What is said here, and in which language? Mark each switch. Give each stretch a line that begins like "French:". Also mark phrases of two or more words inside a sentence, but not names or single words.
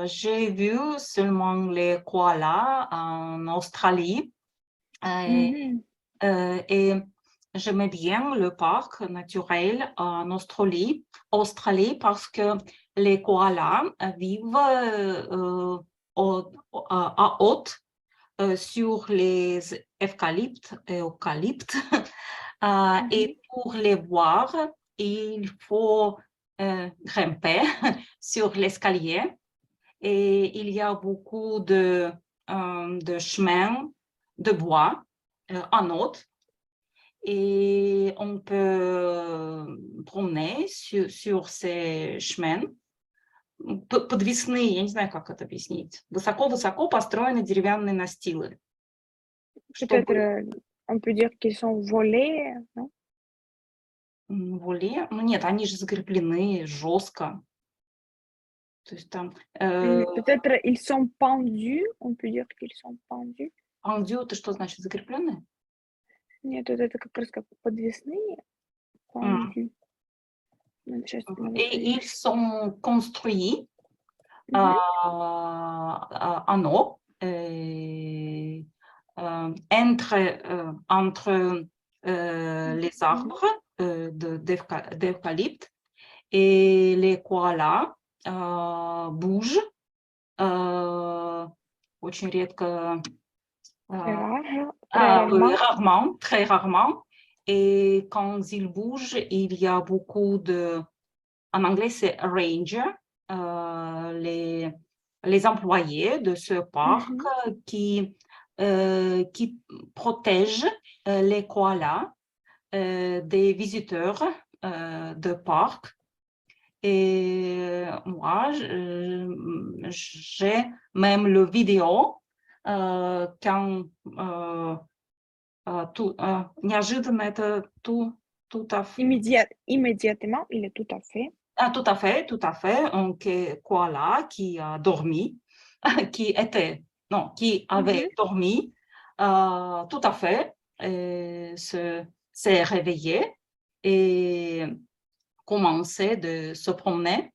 French: J'ai vu seulement les koalas en Australie et j'aimais bien le parc naturel en Australie parce que les koalas vivent à haute sur les eucalyptes Et pour les voir, il faut grimper sur l'escalier. Et il y a beaucoup de chemins de bois en haute. Et on peut promener sur ces chemins.
Russian: Подвесные, я не знаю, как это объяснить. Высоко-высоко построены деревянные настилы.
French: Peut-être, on peut dire qu'ils sont volés, non?
Russian: Воле? Ну нет, они же закреплены жестко. То есть там...
French: Peut-être ils sont pendus, on peut dire qu'ils sont pendus. Pendus,
Russian: это что значит, закрепленные? Нет, вот это как раз как подвесные.
French: Pendus. Et ils sont construits en eau, entre les arbres d'eucalypte, et les koalas bougent
Russian: очень редко,
French: très rarement. Et quand ils bougent, il y a beaucoup de... En anglais, c'est ranger, les employés de ce parc qui protègent les koalas des visiteurs de parc. Et moi, j'ai même le vidéo quand...
Russian: неожиданно это
French: tout à fait. Immédiatement, il est tout à fait. Tout à fait. Un koala qui a dormi, qui avait dormi, tout à fait, s'est réveillé et commençait de se promener.